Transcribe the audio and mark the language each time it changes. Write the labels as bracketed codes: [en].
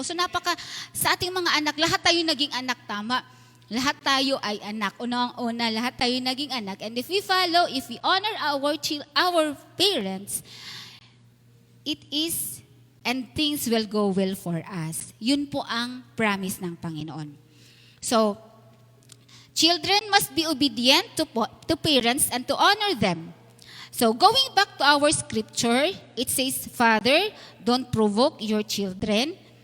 [tl] So sa ating mga anak, lahat tayo naging anak, tama. Lahat tayo ay anak. Unang-una, lahat tayo naging anak. [en] And if we follow, if we honor our parents, it is, and things will go well for us. [tl] Yun po ang promise ng Panginoon. [en] So, children must be obedient to parents and to honor them. So, going back to our scripture, it says, Father, don't provoke your children.